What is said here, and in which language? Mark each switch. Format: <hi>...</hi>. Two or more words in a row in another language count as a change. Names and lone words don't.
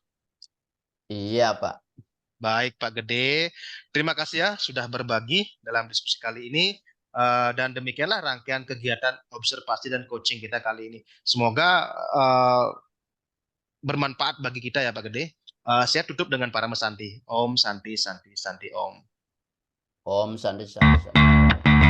<id>Iya, Pak. Baik, Pak Gede. Terima kasih ya sudah berbagi dalam diskusi kali ini. Dan demikianlah rangkaian kegiatan observasi dan coaching kita kali ini. Semoga bermanfaat bagi kita ya Pak Gede. Saya tutup dengan para mesanti.</id> <sa>Om Santi Santi Santi Om. Om Santi Santi Santi.</sa>